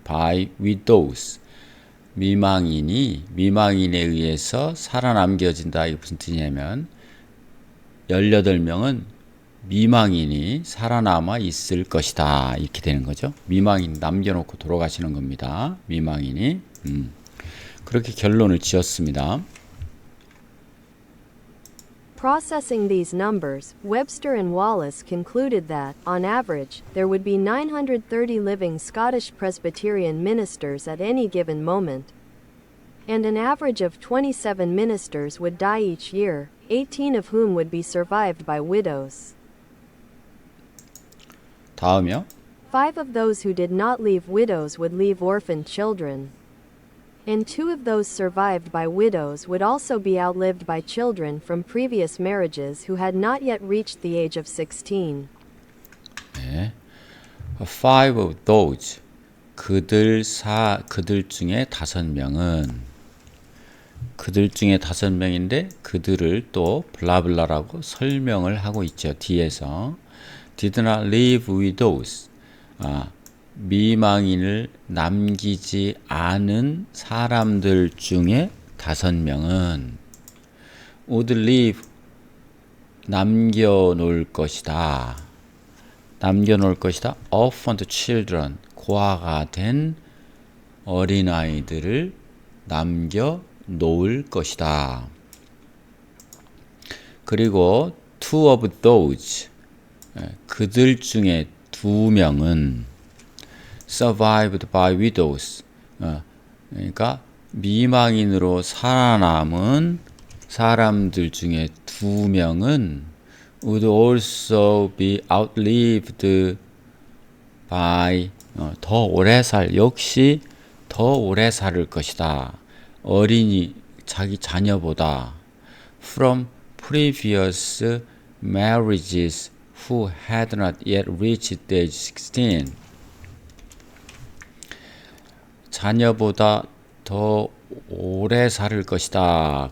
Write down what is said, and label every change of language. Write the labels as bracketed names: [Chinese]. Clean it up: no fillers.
[Korean] by widows 미망인에 의해서 살아남겨진다. 이게 무슨 뜻이냐면 18명은 미망인이 살아남아 있을 것이다. 이렇게 되는 거죠. 미망인 남겨놓고 돌아가시는 겁니다. 미망인이 그렇게 결론을 지었습니다. [English] Processing these numbers, Webster and Wallace concluded that, on average, there would be 930 living Scottish Presbyterian ministers at any given moment, and an average of 27 ministers would die each year, 18 of whom would be survived by widows. [Korean] 다음이요. [English] 5 of those who did not leave widows would leave orphan children. And 2 of those survived by widows would also be outlived by children from previous marriages who had not yet reached the age of 16. [Korean] 네. [English] 5 of those 그들 중에 5명은 [Korean] 그들 중에 5명인데 그들을 또 블라블라라고 설명을 하고 있죠. [English] 뒤에서 did not leave widows. [Korean] 미망인을 남기지 않은 사람들 중에 5명은 would leave 남겨놓을 것이다. 남겨놓을 것이다. orphaned children 고아가 된 어린아이들을 남겨놓을 것이다. 그리고 two of those 그들 중에 2명은 survived by widows 그러니까 미망인으로 살아남은 사람들 중에 2명은 would also be outlived by 더 오래 역시 더 오래 살 것이다. 어린이 자기 자녀보다 from previous marriages who had not yet reached age 16 자녀보다 더 오래 살 것이다.